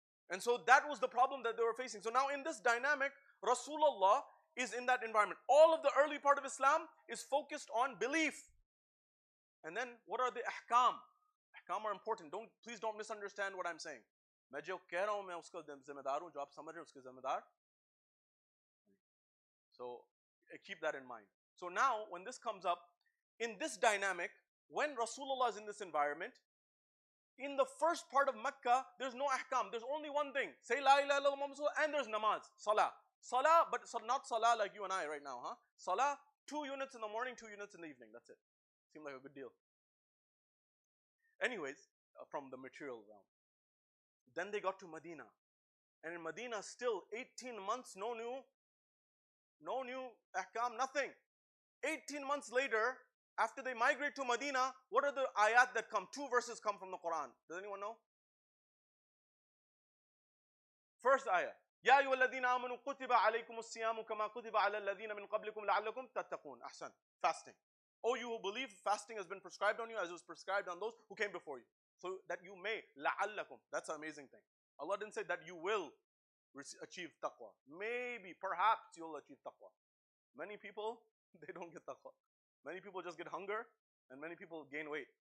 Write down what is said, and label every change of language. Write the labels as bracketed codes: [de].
[en] And so that was the problem that they were facing. So now in this dynamic, Rasulullah is in that environment. All of the early part of Islam is focused on belief. And then what are the ahkam? Ahkam are important. Please don't misunderstand what I'm saying. [hi] मैं जो कह रहा हूँ मैं उसका जिम्मेदार हूँ, जो आप समझ रहे हैं उसके जिम्मेदार. [en] So keep that in mind. So now when this comes up, in this dynamic, when Rasulullah is in this environment, in the first part of Makkah, there's no ahkam. There's only one thing. Say la ilaha illallah Muhammad Rasulullah, and there's namaz, salah. Salah, but not salah like you and I right now, huh? Salah, 2 units in the morning, 2 units in the evening. That's it. Seemed like a good deal. Anyways, from the material realm. Then they got to Medina. And in Medina, still 18 months, no new ahkam, nothing. 18 months later, after they migrate to Medina, what are the ayat that come? 2 verses come from the Quran. Does anyone know? First ayah. [ar] يا أيها الذين آمنوا كتب عليكم الصيام كما كتب على الذين من قبلكم لعلكم تتقون. [en] Ahsan. Fasting. Oh, you who believe, fasting has been prescribed on you as it was prescribed on those who came before you. So that you may. [ar] لعلكم. [en] That's an amazing thing. Allah didn't say that you will achieve taqwa. Maybe, perhaps you'll achieve taqwa. Many people, they don't get taqwa. Many people just get hunger, and many people gain weight.